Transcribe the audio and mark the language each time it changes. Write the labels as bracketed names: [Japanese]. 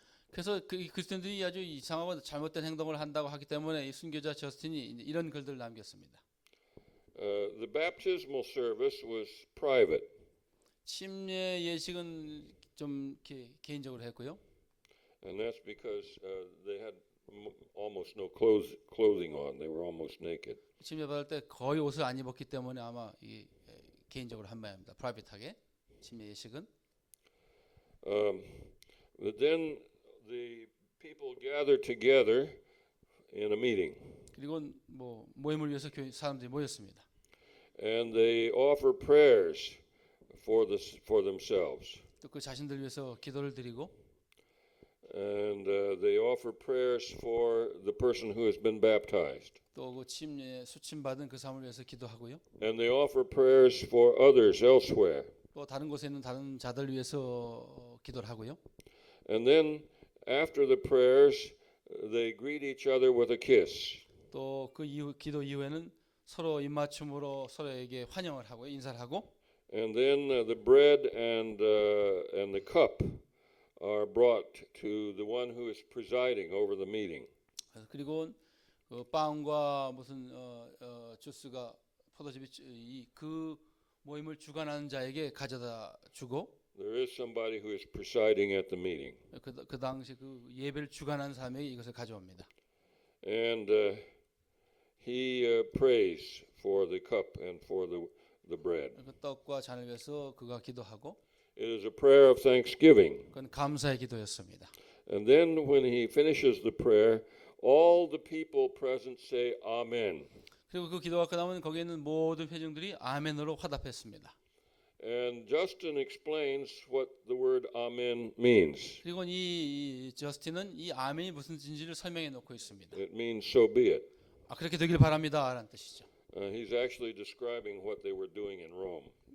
[Korean] 그래서 그리스도인들이 아주 이상하고 잘못된 행동을 한다고 하기 때문에 이 순교자 저스틴이 이런 글들을 남겼습니다. [English] The baptismal service was private. [Korean] 침례 예식은 좀 이렇게 개인적으로 했고요. [English] And that's because they had almost no clothing on. They were almost naked. [Korean] 침례 받을 때 거의 옷을 안 입었기 때문에 아마 이 개인적으로 한 모양입니다. 프라이빗하게 침례 예식은. [English] But then the people gather together in a meeting, [Korean] 그리고 뭐 모임을 위해서 교회 사람들이 모였습니다. [English] and they offer prayers for themselves, [Korean] 또 그 자신들 위해서 기도를 드리고 [English] and they offer prayers for the person who has been baptized, [Korean] 또 그 수침 받은 그 사람을 위해서 기도하고요. [English] and they offer prayers for others elsewhere, [Korean] 또 다른 곳에 있는 다른 자들 위해서 기도를 하고요. [English] and then after the prayers, they greet each other with a kiss. [Korean] 또 그 기도 이후에는 서로 입맞춤으로 서로에게 환영을 하고 인사를 하고 [English] And then the bread and the cup are brought to the one who is presiding over the meeting. [Korean] 그리고 그 빵과 무슨 주스가 포도즙이 그 모임을 주관하는 자에게 가져다 주고 [English] There is somebody who is presiding at the meeting, [Korean] 그 당시 그 예배를 주관하는 사람에게 이것을 가져옵니다. [English] and he prays for the cup and for the bread. [Korean] 그 떡과 잔을 위해서 그가 기도하고 [English] It is a prayer of thanksgiving. [Korean] 그건 감사의 기도였습니다. [English] And then when he finishes the prayer, all the people present say Amen. [Korean] 그리고 그 기도가 끝나면 거기에 있는 모든 회중들이 아멘으로 화답했습니다. [English] And Justin explains what the word Amen means. [Korean] 그리고 이 저스틴은 이 아멘이 무슨 뜻인지를 설명해 놓고 있습니다. [English] It means so be it. [Korean] 그렇게 되길 바랍니다라는 뜻이죠. [English] He's actually describing what they were doing in Rome.